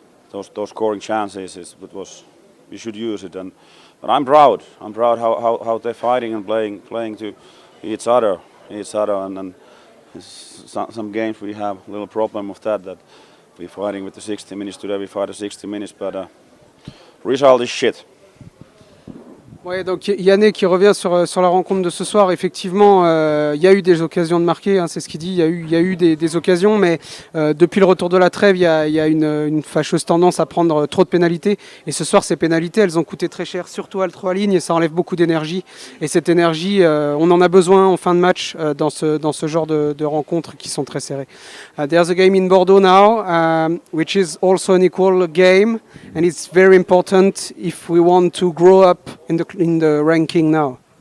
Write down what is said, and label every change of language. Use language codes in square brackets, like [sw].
[en] those scoring chances we should use it, but I'm proud how they're fighting and playing to each other, and some games we have a little problem with that we're fighting with the 60 minutes today. We fight the 60 minutes, but result is shit. [fr] Ouais, donc Yannick qui revient sur la rencontre de ce soir. Effectivement, il y a eu des occasions de marquer, hein, c'est ce qu'il dit. Il y a eu des occasions, mais depuis le retour de la trêve, il y a une fâcheuse tendance à prendre trop de pénalités. Et ce soir, ces pénalités, elles ont coûté très cher, surtout à la 3 lignes, et ça enlève beaucoup d'énergie. Et cette énergie, on en a besoin en fin de match dans ce genre de rencontres qui sont très serrées. [en] There's a game in Bordeaux now, which is also an equal game, and it's very important if we want to grow up in the ranking now.